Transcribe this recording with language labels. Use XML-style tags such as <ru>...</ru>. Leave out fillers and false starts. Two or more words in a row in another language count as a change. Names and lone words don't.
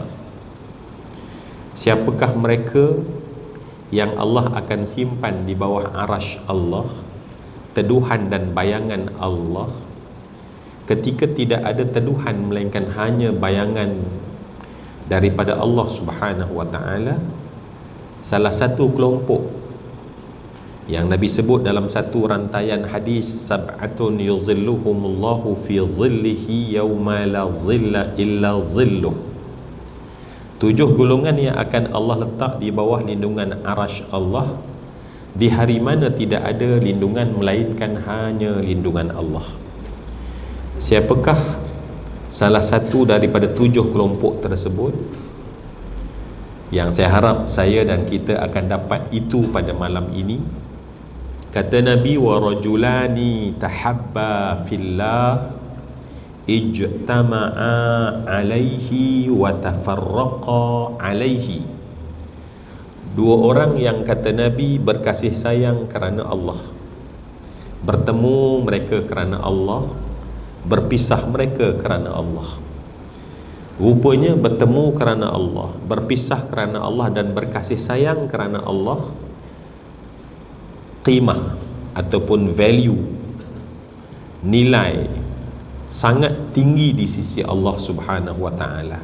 <ms>Siapakah mereka yang Allah akan simpan di bawah arasy Allah, teduhan dan bayangan Allah, ketika tidak ada teduhan melainkan hanya bayangan daripada Allah</ms> <ar>سبحانه وتعالى?</ar> <ms>Salah satu kelompok yang Nabi sebut dalam satu rantaian hadis,</ms> <ar>سبعة يظلهم الله في ظله يوم لا ظل إلا ظله.</ar> <ms>7 golongan yang akan Allah letak di bawah lindungan arasy Allah di hari mana tidak ada lindungan melainkan hanya lindungan Allah. Siapakah salah satu daripada 7 kelompok tersebut? Yang saya harap saya dan kita akan dapat itu pada malam ini. Kata Nabi,</ms> <ar>ورجلان تحابا في الله اجتمعا عليه وتفرقا عليه.</ar> <ms>2 orang yang, kata Nabi, berkasih sayang kerana Allah, bertemu mereka kerana Allah, berpisah mereka kerana Allah. Rupanya bertemu kerana Allah, berpisah kerana Allah dan berkasih sayang kerana Allah, qimah ataupun value, nilai sangat tinggi di sisi Allah</ms> <ar>سبحانه وتعالى.</ar>